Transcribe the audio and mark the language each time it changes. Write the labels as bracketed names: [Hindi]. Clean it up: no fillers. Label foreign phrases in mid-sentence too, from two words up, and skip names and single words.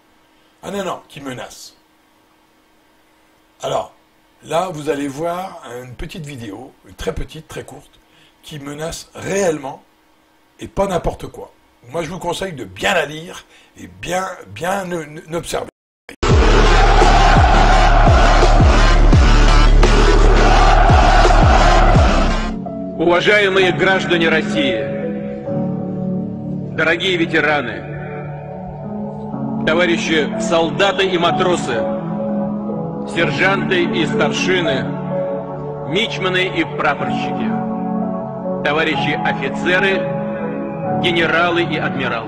[French] Ah non, qui menace. Alors, là, vous allez voir une petite vidéo, très petite, très courte, qui menace réellement, et pas n'importe quoi. Moi, je vous conseille de bien la lire et bien observer. [Russian] Уважаемые граждане России, дорогие ветераны, товарищи солдаты и матросы, сержанты и старшины, мичманы и прапорщики, товарищи офицеры, генералы и адмиралы.